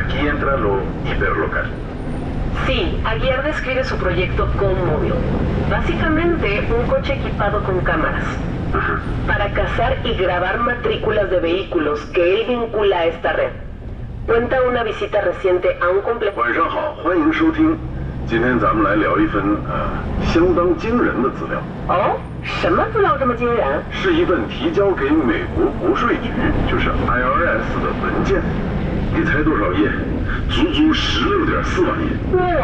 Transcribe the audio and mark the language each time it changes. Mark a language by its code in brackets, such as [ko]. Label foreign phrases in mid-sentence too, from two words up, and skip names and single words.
[es] Aquí entra lo hiperlocal. Sí, Aguiar describe su proyecto Conmobile. Básicamente, un coche equipado con cámaras. Ajá. Para cazar y grabar matrículas de vehículos que él vincula a esta red. Cuenta una visita reciente a un complejo. [zh] 晚上好，欢迎收听。今天咱们来聊一份相当惊人的资料。哦，什么资料这么惊人？是一份提交给美国国税局，就是 IRS 的文件。你猜多少页？足足16.4万页。